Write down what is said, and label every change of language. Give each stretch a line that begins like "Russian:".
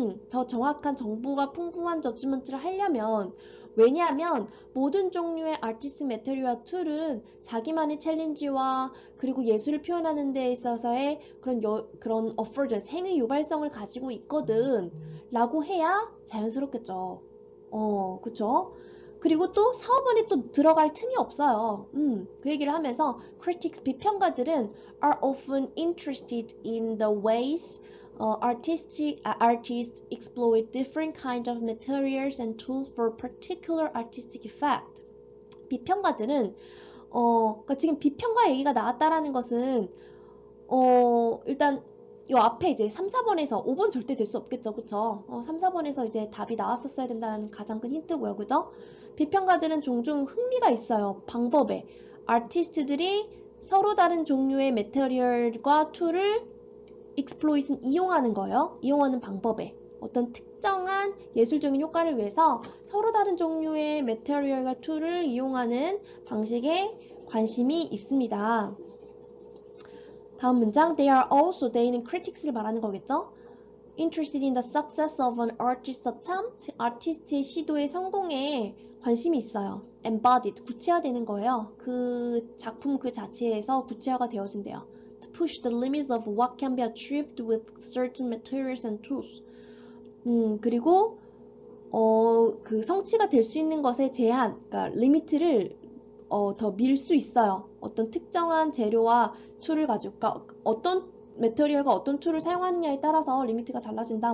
Korean: 더 정확한 정보가 풍부한 저지먼트를 하려면 왜냐하면 모든 종류의 아티스트 메테리얼 툴은 자기만의 챌린지와 그리고 예술을 표현하는 데 있어서의 그런 어포던스, 행위 유발성을 가지고 있거든 라고 해야 자연스럽겠죠. 그쵸? 그리고 또 4번에 또 들어갈 틈이 없어요. 그 얘기를 하면서 critics, 비평가들은
English: are often interested in the ways artists exploit different kinds of materials and tools for particular artistic effect.
Korean: 비평가들은 그러니까 지금 비평가 얘기가 나왔다라는 것은 일단 요 앞에 이제 3, 4번에서 5번 절대 될 수 없겠죠. 그쵸? 3, 4번에서 이제 답이 나왔었어야 된다는 가장 큰 힌트고요. 그죠? 비평가들은 종종 흥미가 있어요. 방법에. 아티스트들이 서로 다른 종류의 메테리얼과 툴을
English: exploit은
Korean: 이용하는 거예요. 이용하는 방법에. 어떤 특정한 예술적인 효과를 위해서 서로 다른 종류의 메테리얼과 툴을 이용하는 방식에 관심이 있습니다. 다음 문장
English: they는 critics를
Korean: 말하는 거겠죠?
English: interested in the success of an artist's attempt,
Korean: 아티스트의 시도의 성공에 관심이 있어요.
English: embodied,
Korean: 구체화되는 거예요. 그 작품 그 자체에서 구체화가 되어진대요.
English: To push the limits of what can be achieved with certain materials and tools.
Korean: 그리고 그 성취가 될 수 있는 것의 제한, 그러니까 리미트를 더 밀 수 있어요. 어떤 특정한 재료와 툴을 가지고, 그러니까 어떤 메터리얼과 어떤 툴을 사용하느냐에 따라서 리미트가 달라진다.